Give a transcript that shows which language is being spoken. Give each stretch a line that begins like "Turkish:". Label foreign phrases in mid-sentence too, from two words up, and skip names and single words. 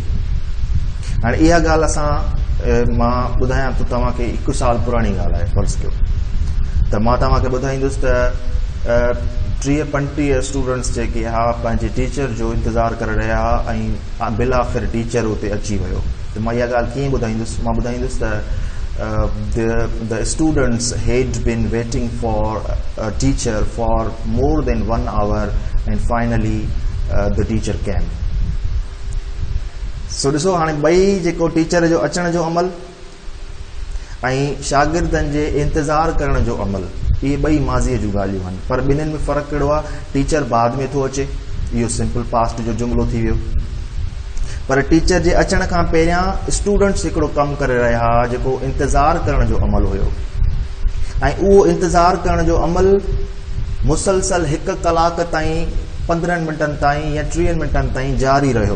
Sindhi: हाणे इहा ॻाल्हि मां ॿुधायां थो तव्हांखे, 1 साल पुराणी ॻाल्हि आहे। फ़र्ज़ु कयो त मां तव्हांखे ॿुधाईंदुसि त 30-35 स्टूडेंट्स जेके हा पंहिंजे टीचर जो इंतज़ारु करे रहिया हुआ ऐं बिल आख़िर टीचर उते अची वियो। त मां इहा ॻाल्हि कीअं ॿुधाईंदुसि? मां ॿुधाईंदुसि त
English: the students had been waiting for a teacher for more than 1 hour and finally the teacher came.
Sindhi: So ॾिसो हाणे ॿई जेको टीचर जो अचण जो अमल ऐं शागिर्दनि जे इंतज़ारु करण जो अमल, इहे ॿई माज़ीअ जूं ॻाल्हियूं आहिनि। पर ॿिन्हिनि में फ़र्क़ु कहिड़ो आहे? टीचर बाद में थो अचे, इहो
English: simple past
Sindhi: जो जुमिलो थी वियो। पर टीचर जे अचण खां पहिरियां स्टूडेंट्स हिकिड़ो कमु करे रहिया हुआ जेको इंतज़ारु करण जो अमल हुयो ऐं उहो इंतज़ारु करण जो अमल मुसलसल 1 कलाक ताईं, 15 मिंटनि ताईं या 30 मिंटनि ताईं जारी रहियो।